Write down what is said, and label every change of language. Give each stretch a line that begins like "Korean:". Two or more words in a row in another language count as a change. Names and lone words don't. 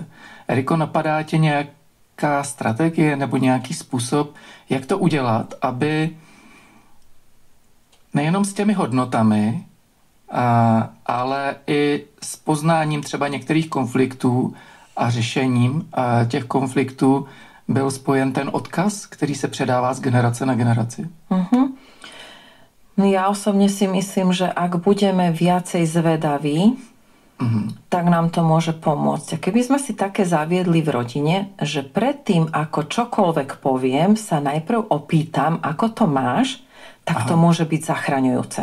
Czech: Eriko, napadá tě nějaká strategie nebo nějaký způsob, jak to udělat, aby nejenom s těmi hodnotami, ale i s poznáním třeba některých konfliktů a řešením těch konfliktů byl spojen ten odkaz, který se předává z generace na generaci?
Slovak: Ja osobne si myslím, že ak budeme viacej zvedaví, tak nám to môže pomôcť. A keby sme si také zaviedli v rodine, že predtým, ako čokoľvek poviem, sa najprv opýtam, ako to máš, tak to môže byť zachraňujúce.